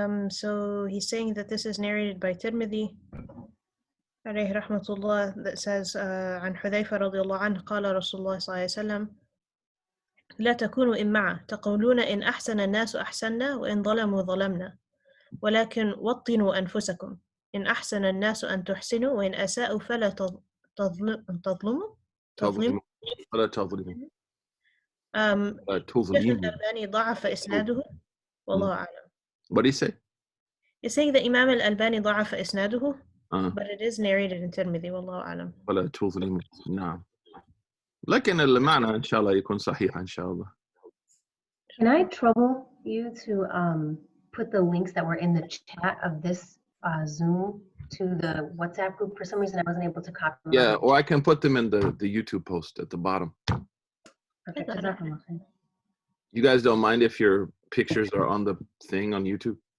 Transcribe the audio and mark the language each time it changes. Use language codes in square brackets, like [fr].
[en] So he's saying that this is narrated by Tirmidhi [ar] عليه رحمة الله, [en] that says [ar] عن حذيفة رضي الله عنه قال رسول الله صلى الله عليه وسلم لا تكونوا إمعة تقولون إن أحسن الناس أحسنا وإن ظلموا ظلمنا ولكن وطنوا أنفسكم إن أحسن الناس أن تحسنوا وإن أساءوا فلا تظلموا فلا تظلموا. الشيخ الألباني ضعف إسناده والله أعلم. [en] What do you say? He's saying that Imam al-Albani [ar] ضعف إسناده, [en] but it is narrated in Tirmidhi [ar] والله أعلم. فلا تظلموا. نعم. لكن المعنى إن شاء الله يكون صحيح إن شاء الله. [en] Can I trouble you to put the links that were in the chat of this Zoom to the WhatsApp group. For some reason, I wasn't able to copy them. Yeah, out. or I can put them in the YouTube post at the bottom. Perfect. Jazakallah khair. You guys don't mind if your pictures are on the thing on YouTube?